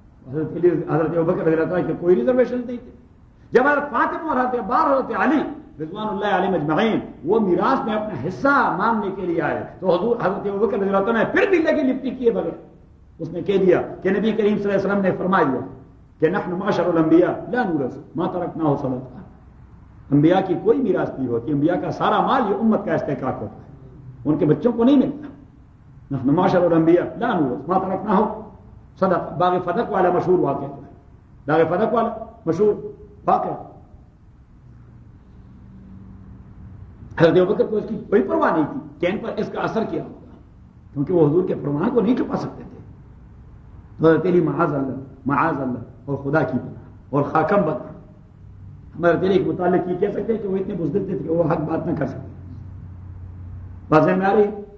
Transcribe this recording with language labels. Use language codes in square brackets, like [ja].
[ur] حضرت ابوبکر رضی اللہ تعالیٰ کے کوئی ریزرویشن نہیں تھے. جب حضرت فاطمہ اور حضرت عبار حضرت علی رضوان اللہ علیہ مجمعین وہ میراث میں اپنا حصہ مانگنے کے لیے آئے تو حضور حضرت ابوبکر رضی اللہ تعالیٰ نے پھر بھی لگی لپٹی کیے بغیر اس نے کہہ دیا کہ نبی کریم صلی اللہ علیہ وسلم نے فرما دیا کہ [ar] نحن معشر الانبیاء لا نورث ما ترکنا صدقۃ. [ur] انبیاء کی کوئی میراث نہیں ہوتی، انبیاء کا سارا مال یہ امت کا استحقاق ہوتا ہے، ان کے بچوں کو نہیں ملتا. [ar] نحن معشر الانبیاء لا نورث ما ترکنا صدقۃ. [ur] باغ فدق والا مشہور واقعہ، باغ فدق والا مشہور واقعہ، حضرت ابوبکر کو اس کی کوئی پرواہ نہیں تھی کہ ان پر اس کا اثر کیا ہوگا، کیونکہ وہ حضور کے فرمان کو نہیں چھپا سکتے تھے. تو حضرت علی معاذ اللہ، معاذ اللہ، اور خدا کی پناہ اور خاکم بتا، ہم حضرت علی کے متعلق یہ کہہ سکتے ہیں کہ وہ اتنے بزدل تھے کہ وہ حق بات نہ کر سکتے. بازیں میں آ رہی.